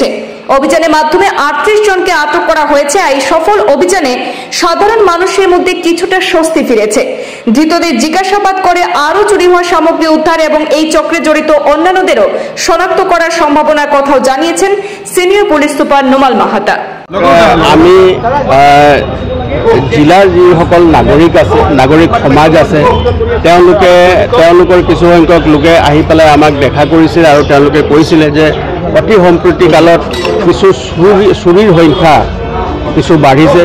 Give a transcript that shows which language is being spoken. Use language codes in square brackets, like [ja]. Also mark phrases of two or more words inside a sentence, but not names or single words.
[bn] অভিযানের মাধ্যমে 38 জনকে আটক করা হয়েছে। এই সফল অভিযানে সাধারণ মানুষের মধ্যে কিছুটা স্বস্তি ফিরেছে। ধৃতদের জিজ্ঞাসাবাদ করে আরো চুরি হওয়া সামগ্রী উদ্ধার এবং এই চক্রে জড়িত অন্যান্যদেরও শনাক্ত করার সম্ভাবনার কথাও জানিয়েছেন সিনিয়র পুলিশ সুপার নোমাল মাহাতা। [as] আমি জিলাৰ যিসকল নাগৰিক আছে, নাগৰিক সমাজ আছে, তেওঁলোকৰ কিছু সংখ্যক লোকে আহি পেলাই আমাক দেখা কৰিছিল আৰু তেওঁলোকে কৈছিলে যে অতি সম্প্ৰতি কালত কিছু চুৰিৰ সংখ্যা কিছু বাঢ়িছে।